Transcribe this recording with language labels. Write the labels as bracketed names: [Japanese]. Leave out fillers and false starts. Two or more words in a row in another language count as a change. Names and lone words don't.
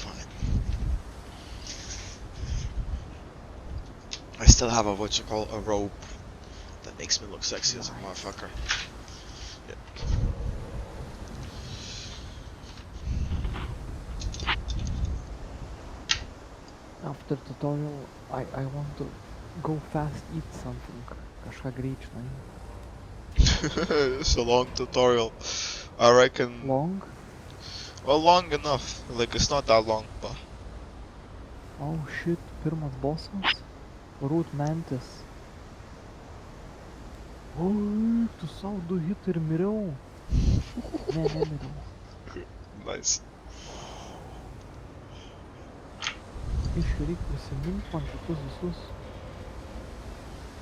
[English] I still have a a robe that makes me look sexy as a motherfucker. Yeah. After tutorial, I want to go fast eat something. [Lithuanian] Kažką greit, žinai. [English] It's a long tutorial. I reckon. Long? Well, long enough. Like, it's not that long, but. Oh shit, [Lithuanian] pirmas bossas. Root Mantis. Oi, tu savo 2 hit ir miriau. Ne, nemiriau. Nice. Iš reik prisimint man šitus visus.